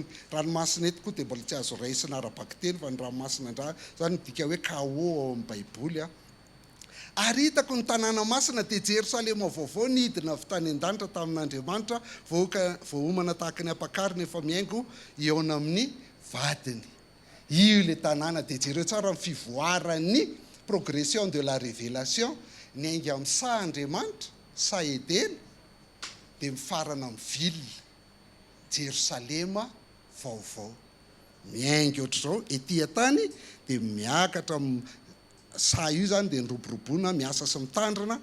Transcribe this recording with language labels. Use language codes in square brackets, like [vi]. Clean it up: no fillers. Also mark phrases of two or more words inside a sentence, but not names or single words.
[mg] Ranomasina eto koa dia mbola tsy azo raisina ara-bakiteny, fa ny ranomasina indray zany midika hoe KO ao amin'ny Baiboly. Ary hitako ny tanàna masina dia Jerosalema vaovao nidina avy tany an-danitra tamin'Andriamanitra, voahomana tahaka ny ampakariny efa miaingo eo amin'ny vadiny. Io le tanàna dia jereo tsara amin'ny fivoaran'ny [fr] progression de la révélation, [mg] ny ainga amin'ny sa Andriamanitra, sa Edena, dia mifarana amin'ny ville Jerosalema vaovao. Miainga ohatr'izao etỳ tany dia miakatra amin'ny sa io zany dia niroboroboana, miasa sy mitandrina.